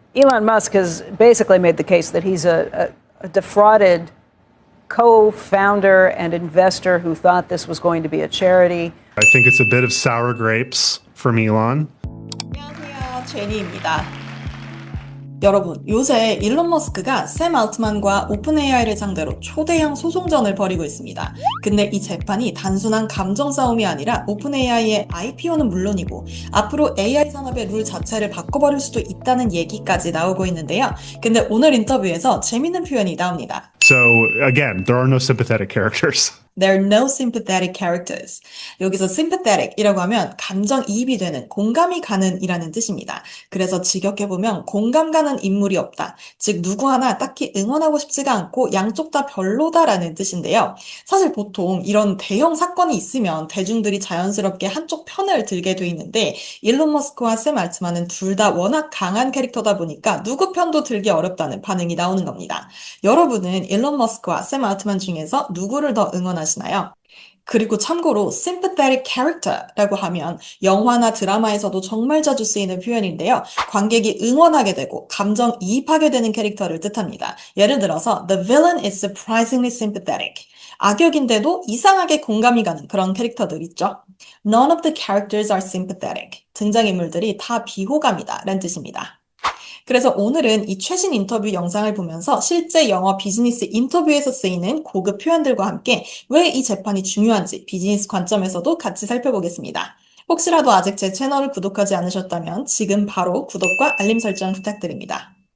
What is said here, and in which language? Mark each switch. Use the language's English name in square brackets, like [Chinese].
[English] Elon Musk has basically made the case that he's a defrauded co-founder and investor who thought this was going to be a charity. I think it's a bit of sour grapes from Elon. [Korean] 안녕하세요, 제니입니다. 여러분, 요새 일론 머스크가 샘 알트만과 오픈 AI를 상대로 초대형 소송전을 벌이고 있습니다. 근데 이 재판이 단순한 감정 싸움이 아니라 오픈 AI의 IPO는 물론이고 앞으로 AI 산업의 룰 자체를 바꿔버릴 수도 있다는 얘기까지 나오고 있는데요. 근데 오늘 인터뷰에서 재밌는 표현이 나옵니다. [English] So again, there are no sympathetic characters. There are no sympathetic characters. [Korean] 여기서 sympathetic이라고 하면 감정이입이 되는, 공감이 가는 이라는 뜻입니다. 그래서 직역해보면 공감 가는 인물이 없다. 즉 누구 하나 딱히 응원하고 싶지가 않고 양쪽 다 별로다라는 뜻인데요. 사실 보통 이런 대형 사건이 있으면 대중들이 자연스럽게 한쪽 편을 들게 돼 있는데 일론 머스크와 샘 알트만은 둘 다 워낙 강한 캐릭터다 보니까 누구 편도 들기 어렵다는 반응이 나오는 겁니다. 여러분은 일론 머스크와 샘 알트만 중에서 누구를 더 응원하시나요? 그리고 참고로 sympathetic character라고 하면 영화나 드라마에서도 정말 자주 쓰이는 표현인데요. 관객이 응원하게 되고 감정이입하게 되는 캐릭터를 뜻합니다. 예를 들어서 [English] The villain is surprisingly sympathetic. [Korean] 악역인데도 이상하게 공감이 가는 그런 캐릭터들 있죠. [English] None of the characters are sympathetic. [Korean] 등장인물들이 다 비호감이다 라는 뜻입니다. 그래서 오늘은 이 최신 인터뷰 영상을 보면서 실제 영어 비즈니스 인터뷰에서 쓰이는 고급 표현들과 함께 왜 이 재판이 중요한지 비즈니스 관점에서도 같이 살펴보겠습니다. 혹시라도 아직 제 채널을 구독하지 않으셨다면 지금 바로 구독과 알림 설정 부탁드립니다.